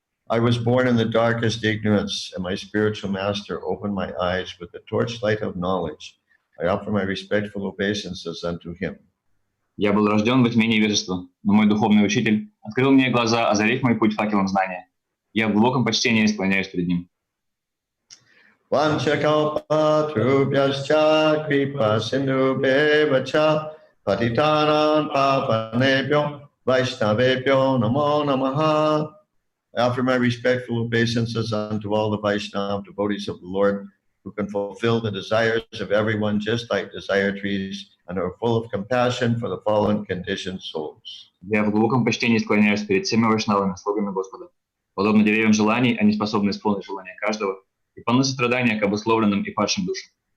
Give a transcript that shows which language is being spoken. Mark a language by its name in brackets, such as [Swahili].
[English] I was born in the darkest ignorance, and my spiritual master opened my eyes with the torchlight of knowledge. I offer my respectful obeisances unto him. [Russian] Я был рожден во тьме невежества, но мой духовный учитель открыл мне глаза, озарив мой путь факелом знания. Я в глубоком почтении склоняюсь перед ним. [Sanskrit] Vanchakalpatrubhyascha kripa sindhubheva patitanam pavanebhyo vaishnavebhyo namo namaha. [English] I offer my respectful obeisances unto all the Vaishnava devotees of the Lord, who can fulfill the desires of everyone just like desire trees, and are full of compassion for the fallen conditioned souls. [Russian] Я в глубоком почтении склоняюсь перед всеми вайшнавами, слугами Господа. Подобно деревьям желаний, они способны исполнить желания каждого и полны сострадания к обусловленным и падшим душам.